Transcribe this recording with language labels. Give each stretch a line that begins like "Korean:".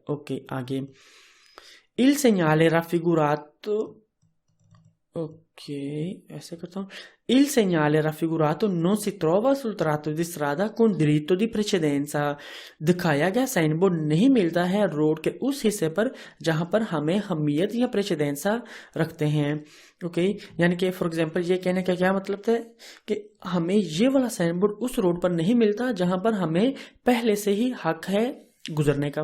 Hindi: Okay, आगे,
Italian: il segnale raffigurato,
Hindi: ok, ऐसे करता हूँ।
Italian: Il segnale raffigurato non si trova sul tratto di strada con diritto di precedenza।
Hindi: दिखाया गया sign board नहीं मिलता है रोड के उस हिस्से पर जहां पर हमें हमियत या प्रेसिडेंसा रखते हैं। ओके, यानी कि फॉर एग्जांपल ये कहने का क्या मतलब है कि हमें ये वाला साइन बोर्ड उस रोड पर नहीं मिलता जहां पर हमें पहले से ही हक है गुजरने का।